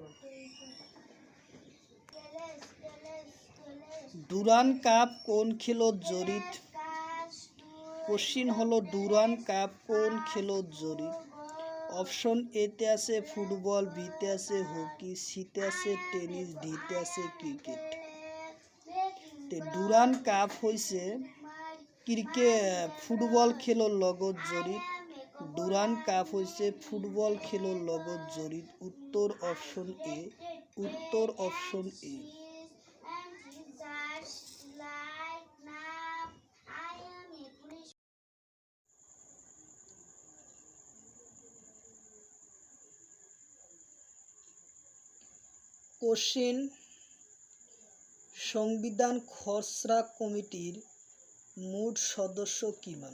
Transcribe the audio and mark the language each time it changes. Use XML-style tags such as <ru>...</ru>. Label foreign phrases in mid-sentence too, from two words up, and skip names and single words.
<as>ডুরান্ড কাপ কোন খেলত জড়িত? কোশ্চিন হলো ডুরান্ড কাপ কোন খেলত জড়িত? অপশন এতে আছে ফুটবল, বিতে আছে হকি, সিতে আছে টেনিস, ডিতে আছে ক্রিকেট। ডুরান্ড কাপ হৈছে ফুটবল খেলৰ লগত জড়িত। ডুরান্ড কাপ হৈছে ফুটবল খেলৰ লগত জড়িত উত্তৰ অপশন এ। উত্তৰ অপশন এ। কোশ্চিন, সংবিধান খসড়া কমিটির মোট সদস্য কিমান?</as>